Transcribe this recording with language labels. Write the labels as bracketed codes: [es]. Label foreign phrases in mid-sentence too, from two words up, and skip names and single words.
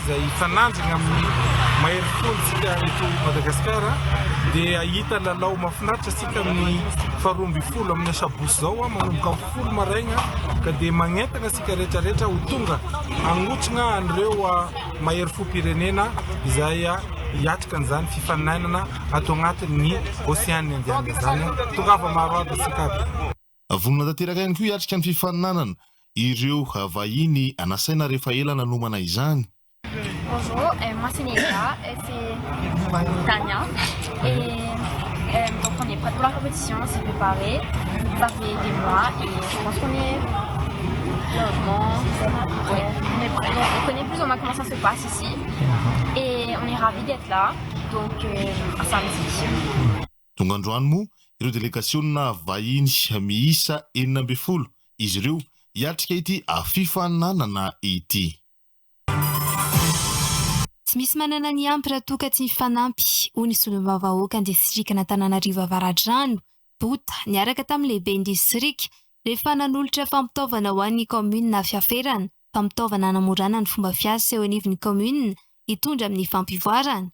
[mg] izay fananjina amin'ny mahery folontsika eto Madagasikara dia ahita lalao mahafinaritra sika amin'ny 12 amin'ny sabotsy zao manomboka 10 maraina ka dia magnentana sika rehetrarehetra ho tonga angotrina an'ireo mahery fo pirenena izay hiatrika an'izany fifaninanana atao anatin'ny Océan Indien zany tongava maro aby sika aby. Vonona tanteraka ihany koa hiatrika ny fifaninanana ireo vahiny anasaina rehefa ela nanomana izany. [fr] Bonjour, moi c'est Néa, c'est Tania et donc on est prêt pour la compétition, on s'est préparé, ça fait des mois et je pense qu'on est on connaît plus ou moins comment ça se passe ici et on est ravis d'être là, donc samedi. [mg] Tonga androany moa ireo délégationna vahiny miisa 12 izy ireo hiatrika ity fifaninanana ity. Tsy misy manana ny ampy raha toka tsy mifanampy hoy ny solombavam-bahoaka an-distrikana Antananarivo Avaradrano Bota niaraka tamin'ny lehiben'ny distrika rehefa nanolotra fampitaovana ho an'ny commune na fiaferana, fampitaovana hanamorana ny fomba fiasa eo anivon'ny commune hitondra amin'ny fampivoarana.